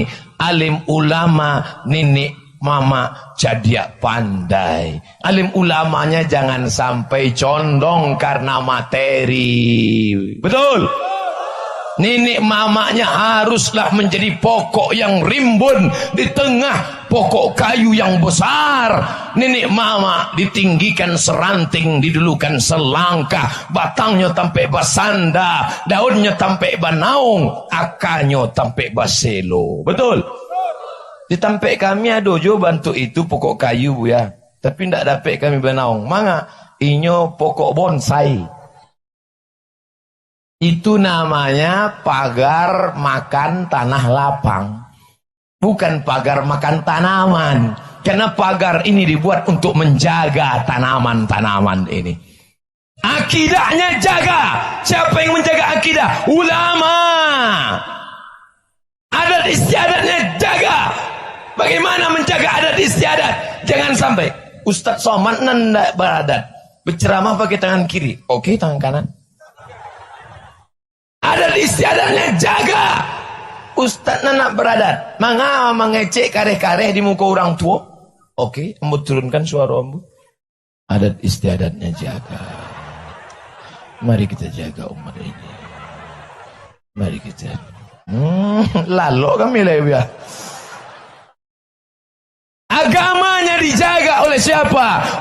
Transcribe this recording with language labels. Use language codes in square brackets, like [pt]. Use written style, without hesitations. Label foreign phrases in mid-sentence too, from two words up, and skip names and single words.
[id] Alim ulama, nenek mama jadi pandai. Alim ulamanya jangan sampai condong karena materi. Betul? Nenek mamanya haruslah menjadi pokok yang rimbun di tengah pokok kayu yang besar. [min] Nenek mama ditinggikan seranting, didulukan selangkah, batangnya tampai basanda, daunnya tampai banaung, akarnya tampai baselo. [id] Betul? [min] Di tampai kami ada jo bantu itu pokok kayu ya. [id] Tapi ndak dapat kami banaung. [min] Manga inyo pokok bonsai. [id] Itu namanya pagar makan tanah lapang. Bukan pagar makan tanaman. Karena pagar ini dibuat untuk menjaga tanaman-tanaman ini. Akidahnya jaga. Siapa yang menjaga akidah? Ulama. Adat istiadatnya jaga. Bagaimana menjaga adat istiadat? Jangan sampai Ustadz Somad nanda beradat. Berceramah pakai tangan kiri. Oke, tangan kanan. Adat istiadatnya jaga. [min] Ustaz nak beradat. Mangga mengecek kareh-kareh di muka orang tua. Oke, ambo turunkan suara ambo. [id] Adat istiadatnya jaga. Mari kita jaga umat ini. Mari kita. Lalu kami lebih. Agamanya dijaga oleh siapa?